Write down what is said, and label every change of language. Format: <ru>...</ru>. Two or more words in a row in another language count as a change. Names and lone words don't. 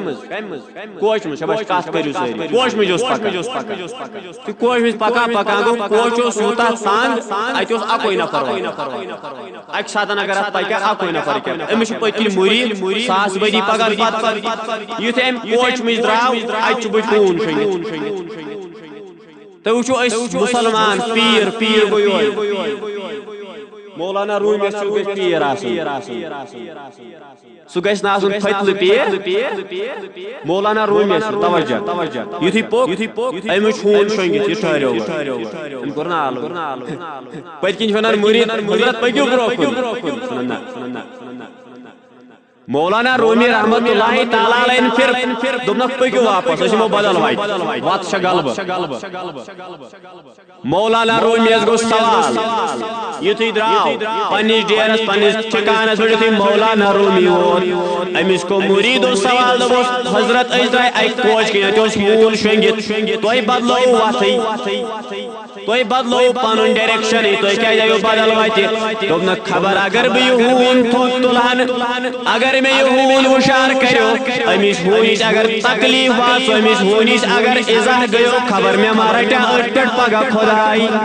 <ks>منٛز کوچ منٛز شاباش کتھ کٔرِو سٲری کوچ منٛز اوس پکان تہٕ کوچ منٛز پکان گوٚو کوچ اوس یوٗتاہ تنگ اتہِ اوس اکوے نفر اکہِ ساتہٕ اگر اتھ پکہِ اکوے نفر کیٛاہ أمِس چھُ پٔتکِنۍ مرید ساس ؤری پکان پتہٕ یُتھُے أمۍ کوچ منٛز درٛاو اتہِ چھُ بٕتھِ ہوٗن شٔنگِتھ تُہۍ وٕچھِو أسۍ مُسلمان پیٖر گوٚو یورٕ مولانا رومی سہ گژھِ پیر آسُن سہ گژھِ نہٕ آسُن فتلہٕ پیر مولانا رومی توجہ یُتھُے پوٚک أمِس چھُ ہوٗن شۄنٛگِتھ یہِ ٹھہریو أمۍ کوٚر نہٕ آلو پٔتۍ کِنۍ چھِ ونان مُریٖد حضرت پٔکِو برونٛہہ کُن مولانا رومی</ks> <ar>رحمت اللہ تعالیٰ علیہ</ar> <ks>پھر دوٚپنکھ پٔکِو واپس أسۍ یِمو بدل وتہِ وتھ چھےٚ غلبہٕ مولانا رومیس گوٚو سوال یُتھُے درٛاو پننِس ڈیرس پننِس ٹھِکانس پٮ۪ٹھ یُتھُے مولانا رومی ووت أمِس گوٚو مُریٖدو سوال دوٚپُس حضرت أسۍ درٛاے اکہِ کوچ کِنۍ اَتہِ اوس ہوٗن شۄنٛگِتھ تۄہہِ بدلووُ وتھٕے تۄہہِ بدلووُ پنُن ڈایریکشنٕے تُہۍ کیٛازِ آیِو بدل وتہِ دوٚپنکھ خبر اگر بہٕ یہِ ہوٗن تھوٚد تُلہن اگر</ks> <ur>میں یہ</ur> <ks>ہوٗن ہُشار کٔرِو أمِس ہوٗنِس اگر تکلیٖف واتہِ أمِس ہوٗنِس اگر اِزاہ گٔیو خبر مےٚ ما رٹیا أتھۍ پٮ۪ٹھ پگاہ خۄداے</ks>